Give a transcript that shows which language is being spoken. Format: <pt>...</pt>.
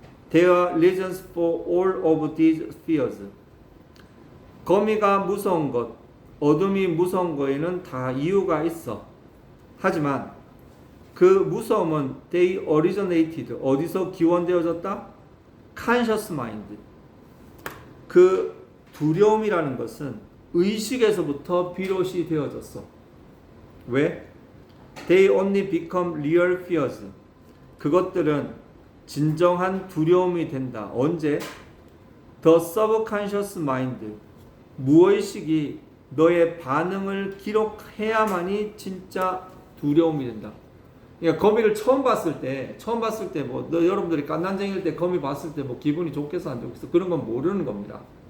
<en>There are reasons for all of these fears.</en> <ko>거미가 무서운 것, 어둠이 무서운 거에는 다 이유가 있어. 하지만 그 무서움은</ko> <en>they originated.</en> <ko>어디서 기원되어졌다?</ko> <en>Conscious mind.</en> <ko>그 두려움이라는 것은 의식에서부터 비롯이 되어졌어. 왜?</ko> <en>They only become real fears.</en> <ko>그것들은 진정한 두려움이 된다. 언제?</ko> <en>The subconscious mind.</en> <ko>무의식이 너의 반응을 기록해야만이 진짜 두려움이 된다. 그러니까 거미를 처음 봤을 때 뭐 여러분들이 깐난쟁이일 때 거미 봤을 때 뭐 기분이 좋겠어 안 좋겠어 그런 건 모르는 겁니다.</ko>